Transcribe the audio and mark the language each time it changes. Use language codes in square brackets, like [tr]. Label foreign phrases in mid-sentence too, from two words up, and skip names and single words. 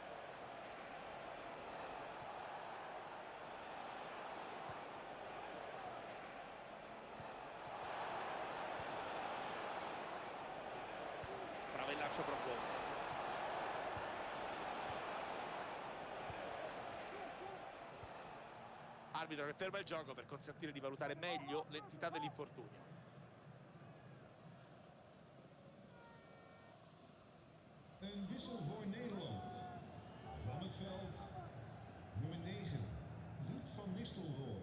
[it] Prova il lancio profondo. Arbitro che ferma il gioco per consentire di valutare meglio l'entità dell'infortunio. [nl] Een wissel voor Nederland. Van het veld, nummer 9, Ruud van Nistelrooy.